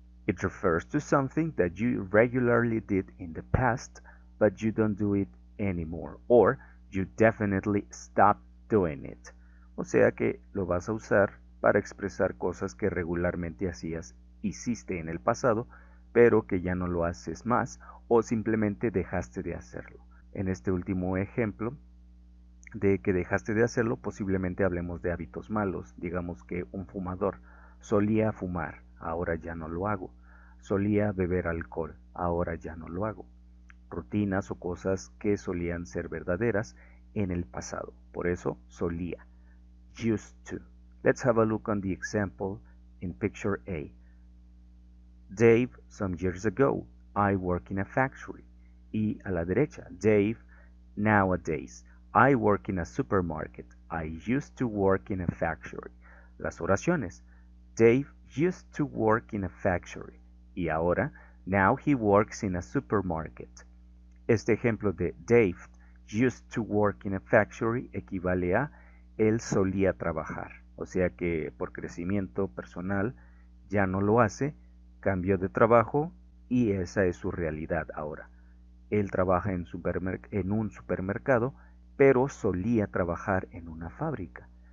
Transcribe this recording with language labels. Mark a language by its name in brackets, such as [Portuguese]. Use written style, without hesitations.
[English] It refers to something that you regularly did in the past, but you don't do it anymore, or you definitely stopped doing it. [Spanish] O sea que lo vas a usar para expresar cosas que regularmente hiciste en el pasado, pero que ya no lo haces más, o simplemente dejaste de hacerlo. En este último ejemplo, de que dejaste de hacerlo, posiblemente hablemos de hábitos malos. Digamos que un fumador solía fumar, ahora ya no lo hago. Solía beber alcohol, ahora ya no lo hago. Rutinas o cosas que solían ser verdaderas en el pasado. Por eso, solía. [English] Used to. Let's have a look on the example in picture A. Dave, some years ago, I work in a factory. [Spanish] Y a la derecha, [English] Dave, nowadays, I work in a supermarket. I used to work in a factory. [Spanish] Las oraciones. [English] Dave used to work in a factory. [Spanish] Y ahora, [English] now he works in a supermarket. [Spanish] Este ejemplo de [English] Dave used to work in a factory [Spanish] equivale a él solía trabajar. O sea que por crecimiento personal ya no lo hace, cambió de trabajo y esa es su realidad ahora. Él trabaja en un supermercado, pero solía trabajar en una fábrica.